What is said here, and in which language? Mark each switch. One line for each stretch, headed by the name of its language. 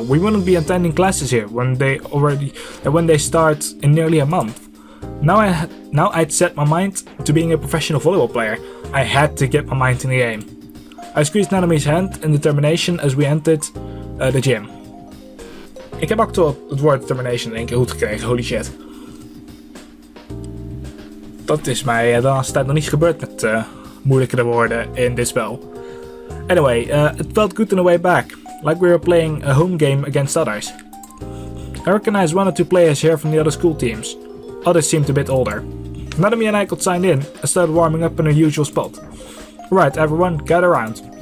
English: We wouldn't be attending classes here when they start in nearly a month. Now I'd set my mind to being a professional volleyball player. I had to get my mind in the game. I squeezed Nanami's hand in determination as we entered the gym.
Dutch: Ik heb ook het woord determination in één keer goed gekregen,
English: holy shit.
Dutch: Dat is mij de laatste tijd nog niet gebeurd met moeilijkere woorden in dit spel.
English: Anyway, it felt good on the way back, like we were playing a home game against others. I recognized 1 or 2 players here from the other school teams. Others seemed a bit older. Nanami and I got signed in and started warming up in our usual spot. Right, everyone, gather around.